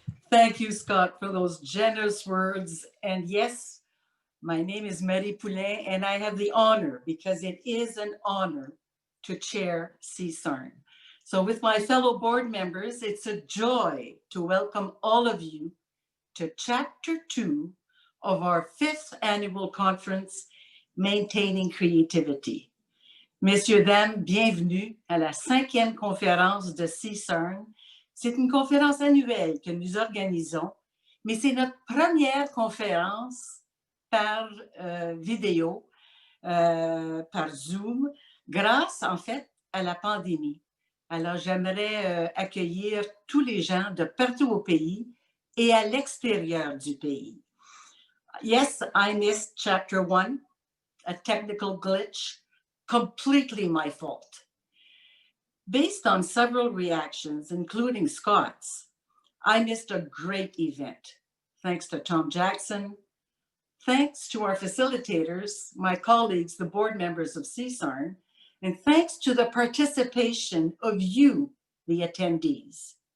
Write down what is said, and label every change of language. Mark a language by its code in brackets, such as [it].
[en] Thank you, Scott, for those generous words. And yes, my name is Marie Poulin, and I have the honor, because it is an honor, to chair CSARN. So with my fellow board members, it's a joy to welcome all of you to Chapter 2 of our 5th annual conference, Maintaining Creativity. [fr] Messieurs, dames, bienvenue à la 5e conférence de CSARN. C'est une conférence annuelle que nous organisons, mais c'est notre première conférence par vidéo, par Zoom, grâce en fait à la pandémie. Alors j'aimerais accueillir tous les gens de partout au pays et à l'extérieur du pays. [en] Yes, I missed Chapter 1, a technical glitch, completely my fault. Based on several reactions, including Scott's, I missed a great event. Thanks to Tom Jackson, thanks to our facilitators, my colleagues, the board members of CSARN, and thanks to the participation of you, the attendees.